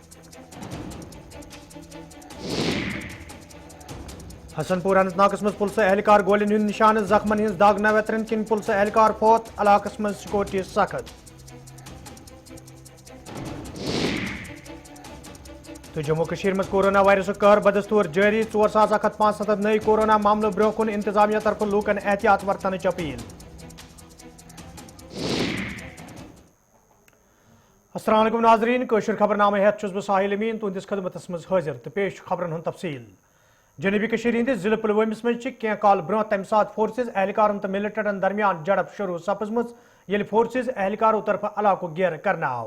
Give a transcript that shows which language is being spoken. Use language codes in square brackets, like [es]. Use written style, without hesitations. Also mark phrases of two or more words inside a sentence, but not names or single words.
[ks] حسن پور اننت ناگس مز پلسہٕ اہلکار گولین ہند نشانہ زخمن ہز دگ نویترن کن پلسہٕ اہلکار فوت علاقس مز سکیورٹی سخت تو جموں کشیر مز کورونا وائرس قہر بدستور جاری 4175 نئی کورونا معاملہ برو کن انتظامیہ طرف لوکن احتیاط ورتنچ اپیل السلام علیکم ناظرین کوشر خبر نامہ ہیت چھس بہ ساحل امین تہندس خدمتس مز حاضر تو پیش خبرن ہند تفصیل جنوبی کشیر ہندس ضلع پلوامس مز کی کال برو تمہ سات فورسز اہلکارن تو ملٹنٹن درمیان جڑپ شروع سپزمژ یل فورسز اہلکاروں طرف علاقہ گیر کرنا آو